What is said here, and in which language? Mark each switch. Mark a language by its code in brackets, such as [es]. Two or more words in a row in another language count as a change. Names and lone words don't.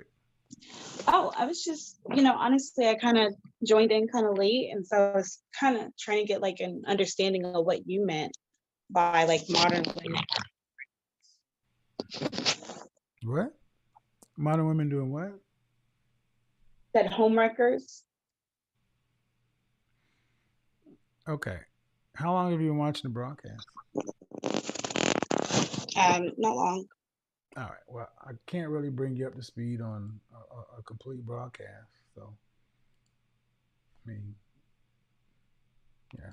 [en] Oh, I was just, honestly, I kind of joined in kind of late. And so I was kind of trying to get like an understanding of what you meant by like modern women. What? Modern women doing what? Said ʻhōmʻrekers. Okay. How long have you been watching the broadcast? Not long. All right. Well, I can't really bring you up to speed on a complete broadcast. So, I mean, yeah.